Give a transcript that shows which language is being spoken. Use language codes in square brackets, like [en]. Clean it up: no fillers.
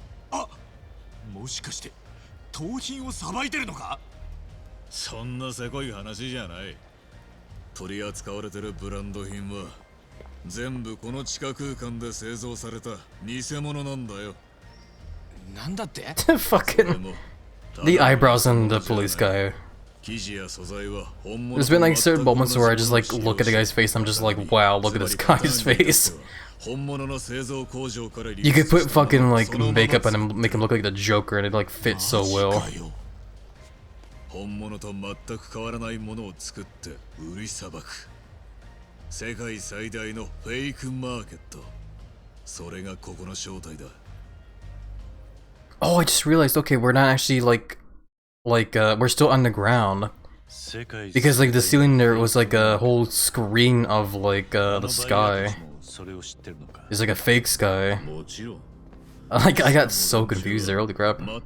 [ja] あ、もしかして盗品をさばいてるのか？そんなせこい話じゃない。取り扱われてるブランド品は全部この地下空間で製造された偽物なんだよ。なんだって？ [en] Fucking the eyebrows on the police guy. There's been like certain moments where I just like look at the guy's face. I'm just like, wow, look at this guy's face. You could put fucking like makeup on him, make him look like the Joker, and it like fits so well. [ja] 本物と全く変わらないものを作って売りさばく。世界最大のフェイクマーケット。それがここの正体だ。 [en] Oh, I just realized, okay, we're not actually like we're still underground. Because like the ceiling there was like a whole screen of like the sky. It's like a fake sky. Like I got so confused there, holy crap.